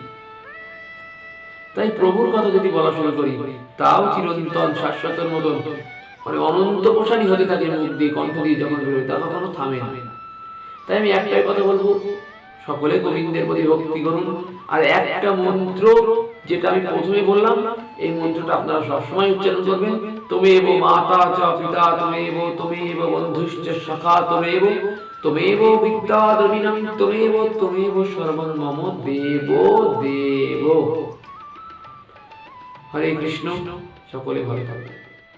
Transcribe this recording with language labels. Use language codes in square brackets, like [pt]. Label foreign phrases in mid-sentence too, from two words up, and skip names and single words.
[bn] তাই প্রভুর কথা যদি বলা শুরু করি তাও চিরন্তন, শাশ্বতের মতন অনন্ত প্রসারী হতে থাকে মুখ দিয়ে, কণ্ঠ দিয়ে যখন বেরোয়, তা কখনো থামে না। তাই আমি একটাই কথা বলবো, সকলে গোবিন্দের প্রতি ভক্তি করুন। আর একটা মন্ত্র যেটা আমি প্রথমে বললাম, এই মন্ত্রটা আপনারা সবসময় উচ্চারণ করবেন। [sa] তমেব মাতা চ পিতা তমেব, তমেব বন্ধুশ্চ সখা তমেব, তমেব বিদ্যা দ্রবিণং তমেব, তমেব সর্বং মম দেব দেব। [bn] হরে কৃষ্ণ, সকলে ভালো থাকবেন।